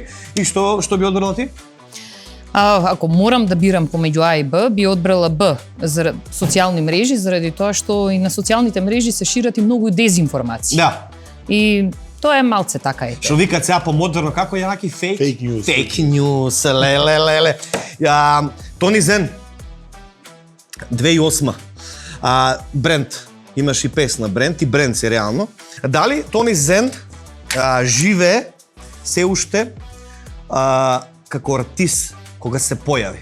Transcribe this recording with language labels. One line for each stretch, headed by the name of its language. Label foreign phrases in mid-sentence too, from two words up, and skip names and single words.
Macedonian: И што би одбрала ти? Ако морам да бирам помеѓу А и Б, би одбрала Б за социјални мрежи, заради тоа што и на социјалните мрежи се шират и многу дезинформации. Да. И тоа е малце така е. Што викаат сега помодерно, како е раки фейк?
English: Fake news. Fake news,
Macedonian: леле. Тони Зен, 2008. Бренд, имаш и песна Бренд и Бренд си реално. Дали Тони Зен живее се уште како артист кога се појави?